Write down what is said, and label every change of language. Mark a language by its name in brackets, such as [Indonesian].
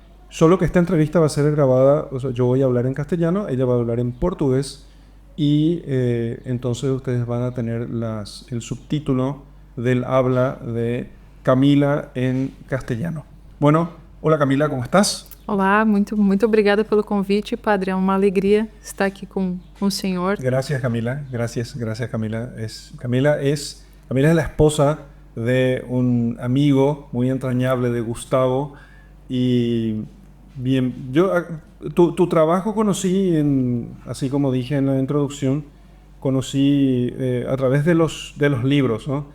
[Spanish] Solo que esta entrevista va a ser grabada, o sea, yo voy a hablar en castellano, ella va a hablar en portugués y entonces ustedes van a tener el subtítulo del habla de Camila en castellano. Bueno, hola Camila, ¿cómo estás? [Portuguese] Olá, muito obrigada pelo convite, padre. É uma alegria estar aqui com o senhor. [Spanish] Gracias Camila, gracias Camila. Camila es la esposa de un amigo muy entrañable de Gustavo y bien, tu trabajo conocí, así como dije en la introducción, conocí a través de los libros, ¿no?